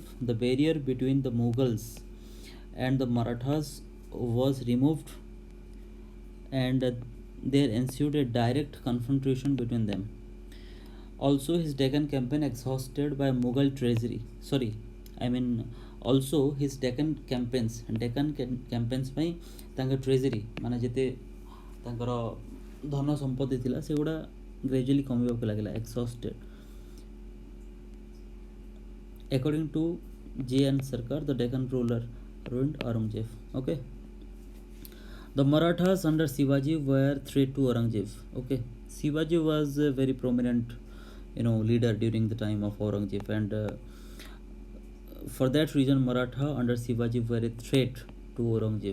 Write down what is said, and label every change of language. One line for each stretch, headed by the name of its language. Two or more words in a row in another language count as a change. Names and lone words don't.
English: The barrier between the Mughals and the Marathas was removed, and there ensued a direct confrontation between them. Also, his Deccan campaign exhausted by Mughal treasury. Also his Deccan campaigns by tanga treasury,
Odia: ମାନେ ଯେତେ ତାଙ୍କର ଧନ ସମ୍ପତ୍ତି ଥିଲା ସେଗୁଡ଼ା ଗ୍ରାଜୁଆଲି କମିବାକୁ ଲାଗିଲା, ଏକ୍ସଷ୍ଟେଡ୍.
English: According to J.N. Sarkar, the Deccan ruler ruined Aurangzeb. Okay. The Marathas under Shivaji were threat to Aurangzeb. Okay. Shivaji was a very prominent, leader during the time of Aurangzeb, and for that reason, Maratha under Shivaji were a threat to Aurangzeb.